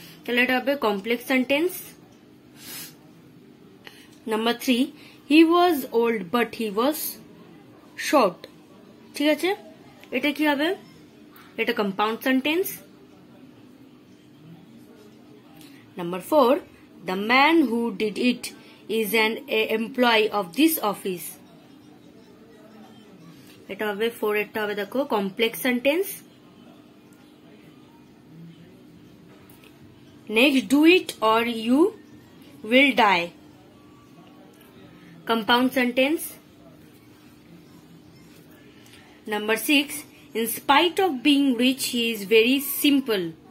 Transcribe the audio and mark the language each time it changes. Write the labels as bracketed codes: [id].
[bn] তাহলে এটা হবে complex sentence. [en] Number 3, he was old but he was short. [bn] ঠিক আছে, এটা কি হবে, এটা compound sentence. [en] Number 4, the man who did it is an employee of this office. [bn] এটা হবে 4, এটা হবে দেখো complex sentence. [en] Next, do it or you will die, compound sentence. Number 6, in spite of being rich he is very simple.